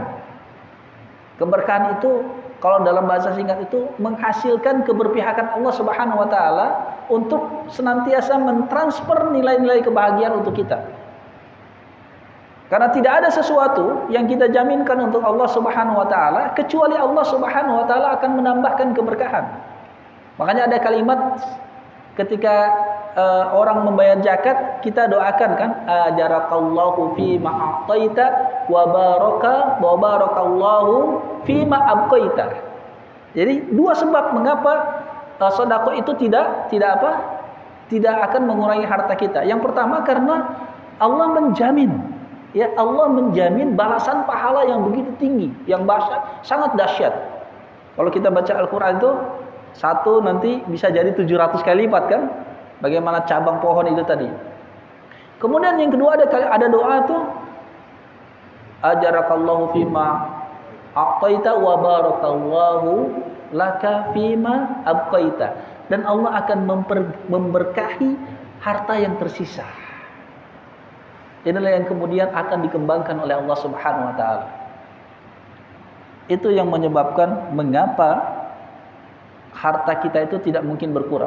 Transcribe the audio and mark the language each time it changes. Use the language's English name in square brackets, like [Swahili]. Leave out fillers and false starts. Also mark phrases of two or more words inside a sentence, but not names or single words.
[Indonesian] Keberkahan itu kalau dalam bahasa singkat itu menghasilkan keberpihakan Allah [Arabic] سبحانه وتعالى [Indonesian] untuk senantiasa mentransfer nilai-nilai kebahagiaan untuk kita. Karena tidak ada sesuatu yang kita jaminkan untuk Allah [Arabic] سبحانه وتعالى [Indonesian] kecuali Allah [Arabic] سبحانه وتعالى [Indonesian] akan menambahkan keberkahan. Makanya ada kalimat ketika orang membayar zakat, kita doakan kan, [Arabic] أجرك الله في ما أعطيت وبارك الله في ما أبقيت. [Indonesian] Jadi dua sebab mengapa sedekah itu tidak akan mengurangi harta kita. Yang pertama karena Allah menjamin, ya Allah menjamin balasan pahala yang begitu tinggi, yang sangat dahsyat. Kalau kita baca Al-Qur'an itu satu nanti bisa jadi 700 kali lipat kan? Bagaimana cabang pohon itu tadi. Kemudian yang kedua ada doa tuh [Arabic] أجرك الله فيما أعطيت وبارك الله لك فيما أبقيت. [Indonesian] Dan Allah akan memberkahi harta yang tersisa. Inilah yang kemudian akan dikembangkan oleh Allah [Arabic] سبحانه وتعالى. [Indonesian] Itu yang menyebabkan mengapa harta kita itu tidak mungkin berkurang.